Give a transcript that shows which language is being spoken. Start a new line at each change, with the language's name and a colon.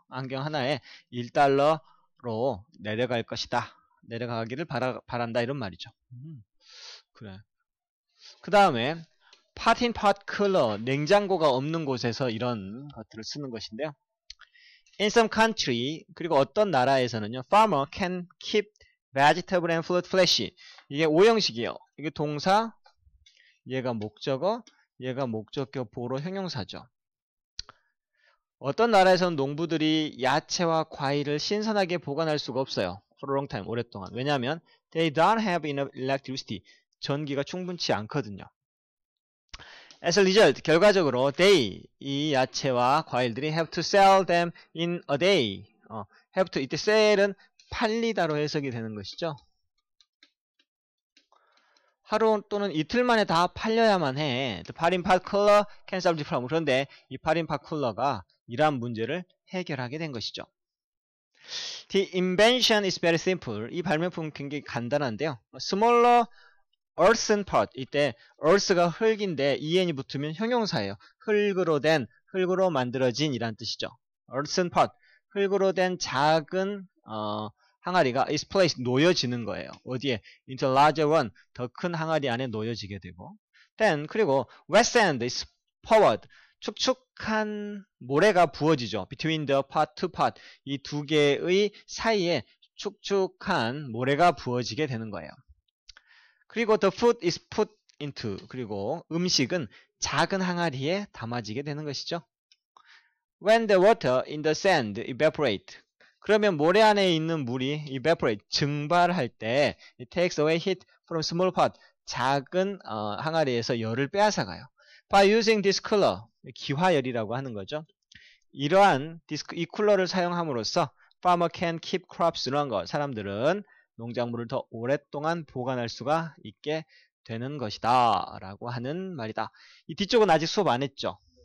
Korean: 안경 하나에 1달러로 내려갈 것이다. 내려가기를 바란다 이런 말이죠. 그래. 그 다음에 pot in pot cooler, 냉장고가 없는 곳에서 이런 것들을 쓰는 것인데요.
English: In some country,
Korean: 그리고 어떤 나라에서는요,
English: farmer can keep vegetable and fruit fresh.
Korean: 이게 오형식이에요. 이게 동사, 얘가 목적어, 얘가 목적격 보로 형용사죠. 어떤 나라에서는 농부들이 야채와 과일을 신선하게 보관할 수가 없어요.
English: For a long time,
Korean: 오랫동안. 왜냐하면
English: they don't have enough electricity.
Korean: 전기가 충분치 않거든요.
English: As a result,
Korean: 결과적으로
English: they,
Korean: 이 야채와 과일들이
English: have to sell them in a day. have to,
Korean: 이때 sell은 팔리다로 해석이 되는 것이죠. 하루 또는 이틀 만에 다 팔려야만 해.
English: The pot in pot cooler can solve the problem.
Korean: 그런데 이 pot in pot cooler가 이러한 문제를 해결하게 된 것이죠.
English: The invention is very simple.
Korean: 이 발명품은 굉장히 간단한데요.
English: Smaller earthen pot.
Korean: 이때 earth가 흙인데 en이 붙으면 형용사예요. 흙으로 된, 흙으로 만들어진 이란 뜻이죠.
English: earthen pot.
Korean: 흙으로 된 작은 항아리가
English: is placed,
Korean: 놓여지는 거예요. 어디에?
English: into larger one,
Korean: 더 큰 항아리 안에 놓여지게 되고.
English: then,
Korean: 그리고
English: wet sand is poured,
Korean: 축축한 모래가 부어지죠.
English: between the pot, two pot,
Korean: 이 두 개의 사이에 축축한 모래가 부어지게 되는 거예요. 그리고
English: the food is put into,
Korean: 그리고 음식은 작은 항아리에 담아지게 되는 것이죠.
English: when the water in the sand evaporate,
Korean: 그러면 모래 안에 있는 물이
English: evaporate,
Korean: 증발할 때
English: it takes away heat from small pot,
Korean: 작은 항아리에서 열을 빼앗아가요.
English: By using this cooler,
Korean: 기화열이라고 하는 거죠. 이러한 이 쿨러를 사용함으로써
English: farmer can keep crops longer,
Korean: 사람들은 농작물을 더 오랫동안 보관할 수가 있게 되는 것이다 라고 하는 말이다. 이 뒤쪽은 아직 수업 안 했죠.